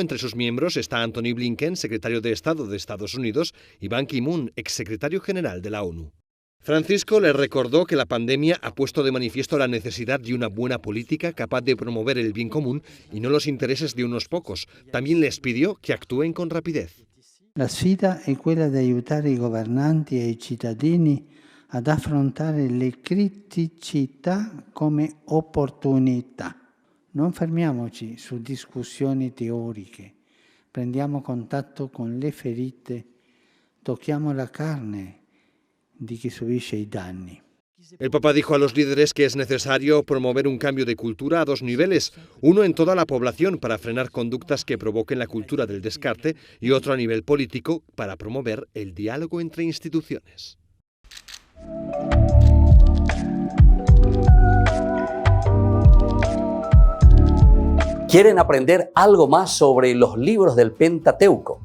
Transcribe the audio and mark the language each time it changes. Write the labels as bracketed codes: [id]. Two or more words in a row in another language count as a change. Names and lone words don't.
[es] Entre sus miembros está Antony Blinken, secretario de Estado de Estados Unidos, y Ban Ki-moon, exsecretario general de la ONU. Francisco les recordó que la pandemia ha puesto de manifiesto la necesidad de una buena política capaz de promover el bien común y no los intereses de unos pocos. También les pidió que actúen con rapidez. [it] La sfida è quella di aiutare i governanti e i cittadini ad affrontare le criticità come opportunità. Non fermiamoci su discussioni teoriche, prendiamo contatto con le ferite, tocchiamo la carne di chi subisce i danni. [es] El Papa dijo a los líderes que es necesario promover un cambio de cultura a dos niveles, uno en toda la población para frenar conductas que provoquen la cultura del descarte y otro a nivel político para promover el diálogo entre instituciones. ¿Quieren aprender algo más sobre los libros del Pentateuco?